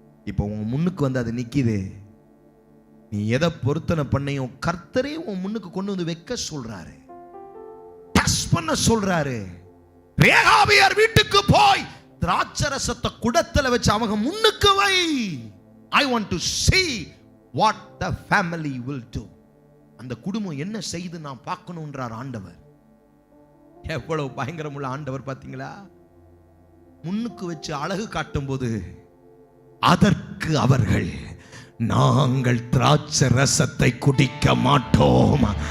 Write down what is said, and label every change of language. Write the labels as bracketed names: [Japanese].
[Tamil] இப்போ உன் முன்னுக்கு வந்து அது நிக்குது. நீ எதை பொருத்தனை பண்ணையும் கர்த்தரே உன் முன்னுக்கு கொண்டு வந்து வைக்க சொல்றாரு, டச் பண்ண சொல்றாரு. ரேகாபியர் வீட்டுக்கு போய் திராட்சரசத்தை குடத்துல வச்சு அவங்க முன்னுக்கு வை. [English] I want to see what the family will do. [Tamil] அந்த குடும்பம் என்ன செய்து நான் பார்க்கணும்ன்றார் ஆண்டவர். எவ்வளவு பயங்கரமுள்ள ஆண்டவர் பாத்தீங்களா? முன்னுக்கு வச்சு அழகு காட்டும் போது அதற்கு அவர்கள், நாங்கள் திராட்சை ரசத்தை குடிக்க மாட்டோம்.